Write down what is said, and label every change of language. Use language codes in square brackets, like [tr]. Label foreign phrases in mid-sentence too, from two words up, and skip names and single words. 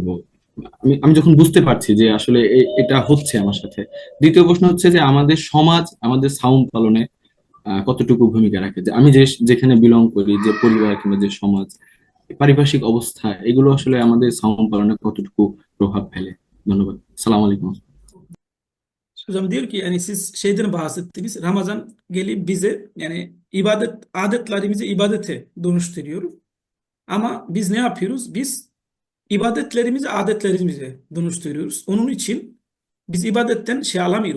[bn] আমি আমি যখন বুঝতে পারছি যে আসলে এটা হচ্ছে আমার সাথে। দ্বিতীয় প্রশ্ন হচ্ছে যে আমাদের সমাজ আমাদের সাউন্ড পালনে কতটুকু ভূমিকা রাখে, যে আমি যেখানে বিলং করি, যে পরিবার কিংবা যে সমাজ, পারিপার্শ্বিক অবস্থা, এগুলো আসলে আমাদের সাউন্ড পালনে kotudku প্রভাব ফেলে। ধন্যবাদ। [ar] سلام عليكم. [tr] Hocam diyor ki yani siz şeyden bahsettiniz. Ramazan gelip bize yani adetlerimizi ibadete dönüştürüyor. Ama biz ne yapıyoruz? Biz ibadetlerimizi adetlerimize dönüştürüyoruz. Onun için biz ibadetten şey alamıyoruz.